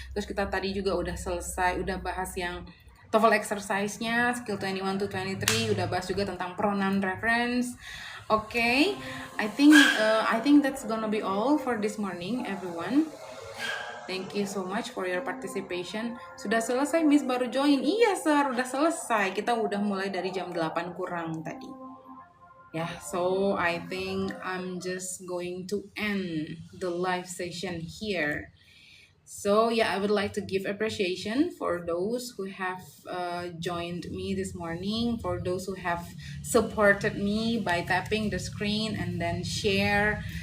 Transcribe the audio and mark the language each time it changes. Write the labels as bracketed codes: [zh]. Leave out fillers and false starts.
[id] Terus kita tadi juga udah selesai, udah bahas yang TOEFL exercise-nya skill 21 to 23, udah bahas juga tentang pronoun reference. [en] Okay, I think that's gonna be all for this morning, everyone. Thank you so much for your participation. [id] Sudah selesai, Miss baru join. Iya, Sir, udah selesai. Kita udah mulai dari jam 8 kurang tadi. [en] Yeah, so I think I'm just going to end the live session here. So yeah, I would like to give appreciation for those who have joined me this morning, for those who have supported me by tapping the screen and then share.